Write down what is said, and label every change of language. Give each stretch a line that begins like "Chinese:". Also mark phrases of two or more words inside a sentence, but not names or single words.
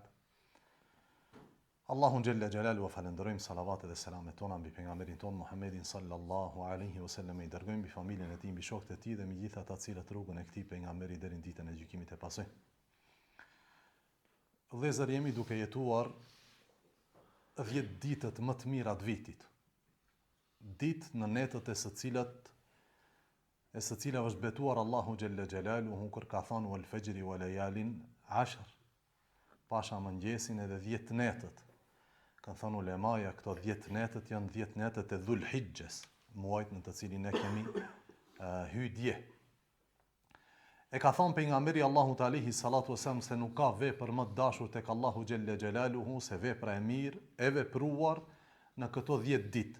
Albanian: Allahun
Arabic: جل جلاله
Albanian: wa falenderojmë salavat dhe selamet tona mbi pejgamberin ton Muhammedin
Arabic: صلى الله عليه وسلم,
Albanian: i dërgojmë mbi familjen e tij, mbi shokët e tij dhe mbi gjithë ata të cilët rrugën e këtij pejgamberi deri në ditën e gjykimit e pasojnë. Vëllezër, jemi duke jetuar 10 ditët më të mira të vitit. Ditë në netët e së cilave është betuar Allahu
Arabic: جل جلاله
Albanian: kur ka thënë
Arabic: والفجر وليال عشر.
Albanian: Pasha mëngjesin edhe 10 netët. Kanë thënë ulemaja, këto 10 netët janë 10 netët e Dhul Hijjes, muajt në të cilin ne kemi hyrë dje. E ka thënë pejgamberi
Arabic: الله عليه الصلاة والسلام
Albanian: se nuk ka vepër më të dashur tek Allahu
Arabic: جل جلاله
Albanian: se vepra e mirë e vepruar në këto 10 ditë.